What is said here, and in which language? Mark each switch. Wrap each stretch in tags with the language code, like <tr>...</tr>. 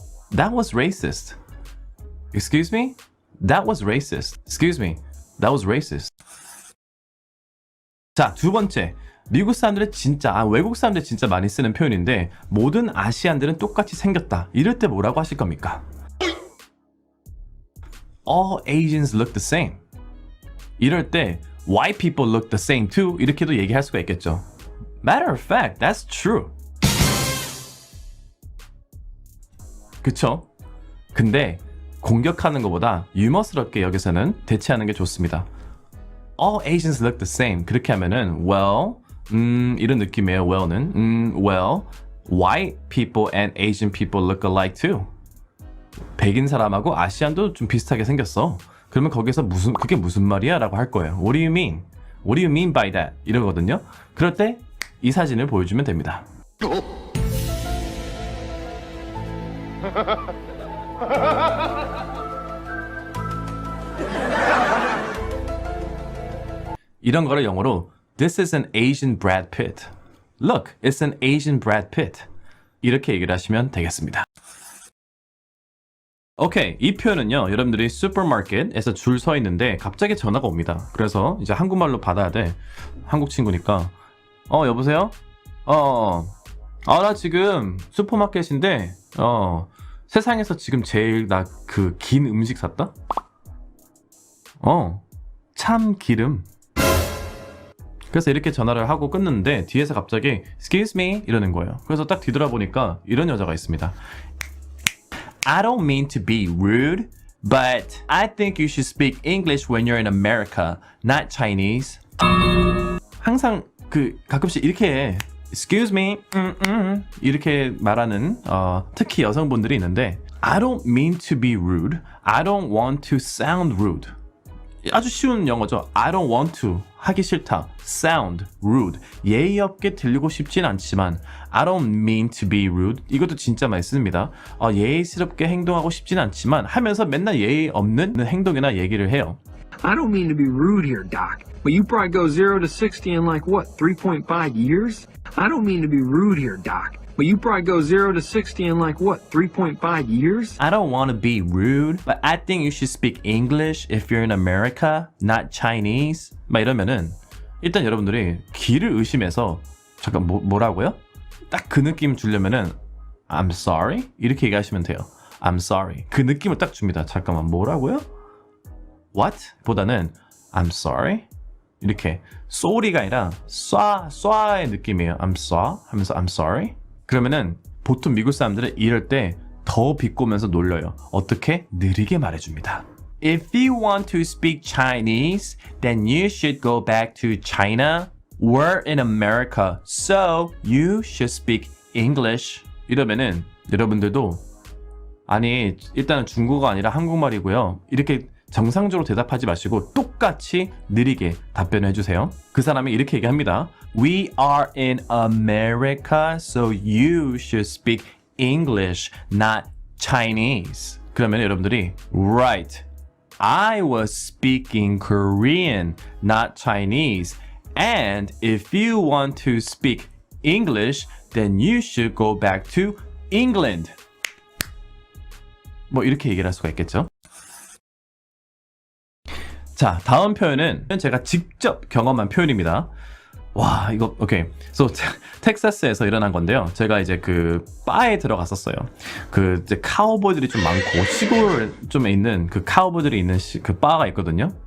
<en>That was racist. Excuse me? That was racist. Excuse me? That was racist.</en> <ko>자, 두 번째. 미국 사람들은 진짜, 외국 사람들이 진짜 많이 쓰는 표현인데 모든 아시안들은 똑같이 생겼다. 이럴 때 뭐라고 하실 겁니까?</ko> <en>All Asians look the same.</en> <ko>이럴 때</ko> <en>white people look the same too.</en> <ko>이렇게도 얘기할 수가 있겠죠.</ko> <en>Matter of fact, that's true.</en> <ko>그쵸? 근데 공격하는 것보다 유머스럽게 여기서는 대체하는 게 좋습니다.</ko> <en>All Asians look the same.</en> <ko>그렇게 하면은 well, 이런 느낌이에요.</ko> <en>well는 well, white people and Asian people look alike too.</en> <ko>백인 사람하고 아시안도 좀 비슷하게 생겼어. 그러면 거기서 그게 무슨 말이야? 라고 할 거예요.</ko> <en>What do you mean? What do you mean by that?</en> <ko>이러거든요. 그럴 때 이 사진을 보여주면 됩니다. 이런 거를 영어로</ko> <en>This is an Asian Brad Pitt. Look, it's an Asian Brad Pitt.</en> <ko>이렇게 얘기를 하시면 되겠습니다. 오케이, 이 표현은요, 여러분들이 슈퍼마켓에서 줄 서 있는데 갑자기 전화가 옵니다. 그래서 이제 한국말로 받아야 돼. 한국 친구니까. 여보세요? 나 지금 슈퍼마켓인데, 세상에서 지금 제일 나 그 긴 음식 샀다? 참기름. 그래서 이렇게 전화를 하고 끊는데 뒤에서 갑자기</ko> <en>Excuse me</en> <ko>이러는 거예요. 그래서 딱 뒤돌아보니까 이런 여자가 있습니다.</ko> <en>I don't mean to be rude, but I think you should speak English when you're in America, not Chinese.</en> <ko>항상 가끔씩 이렇게 해.</ko> <en>Excuse me,</en> <ko>이렇게 말하는 특히 여성분들이 있는데</ko> <en>I don't mean to be rude. I don't want to sound rude.</en> <ko>아주 쉬운 영어죠.</ko> <en>I don't want to</en> <ko>하기 싫다.</ko> <en>Sound rude.</en> <ko>예의 없게 들리고 싶진 않지만</ko> <en>I don't mean to be rude.</en> <ko>이것도 진짜 많이 씁니다. 예의스럽게 행동하고 싶진 않지만 하면서 맨날 예의 없는 행동이나 얘기를 해요.</ko> <en>I don't mean to be rude here, Doc, but you probably go 0 to 60 in like what, 3.5 years? I don't mean to be rude here, Doc, but you probably go 0 to 60 in like what, 3.5 years? I don't want to be rude, but I think you should speak English if you're in America, not Chinese.</en> <ko>막 이러면은 일단 여러분들이 귀를 의심해서 잠깐 뭐라고요? 딱 그 느낌 주려면은</ko> <en>I'm sorry?</en> <ko>이렇게 얘기하시면 돼요.</ko> <en>I'm sorry.</en> <ko>그 느낌을 딱 줍니다. 잠깐만 뭐라고요?</ko> <en>What?</en> <ko>보다는</ko> <en>I'm sorry?</en> <ko>이렇게 sorry가 아니라 쏴의 느낌이에요.</ko> <en>I'm sorry 하면서 I'm sorry.</en> <ko>그러면은 보통 미국 사람들은 이럴 때 더 비꼬면서 놀려요. 어떻게? 느리게 말해줍니다.</ko> <en>If you want to speak Chinese, then you should go back to China. We're in America, so you should speak English.</en> <ko>이러면은 여러분들도 아니 일단은 중국어가 아니라 한국말이고요. 이렇게 정상적으로 대답하지 마시고 똑같이 느리게 답변을 해주세요. 그 사람이 이렇게 얘기합니다.</ko> <en>We are in America, so you should speak English, not Chinese.</en> <ko>그러면 여러분들이</ko> <en>Right, I was speaking Korean, not Chinese. And if you want to speak English, then you should go back to England.</en> <ko>뭐 이렇게 얘기를 할 수가 있겠죠. 자, 다음 표현은 제가 직접 경험한 표현입니다. 와, 이거 오케이. So 텍사스에서 일어난 건데요. 제가 이제 그 바에 들어갔었어요. 그 이제 카우보이들이 좀 많고 시골 좀 있는 그 카우보이들이 있는 그 바가 있거든요.</ko>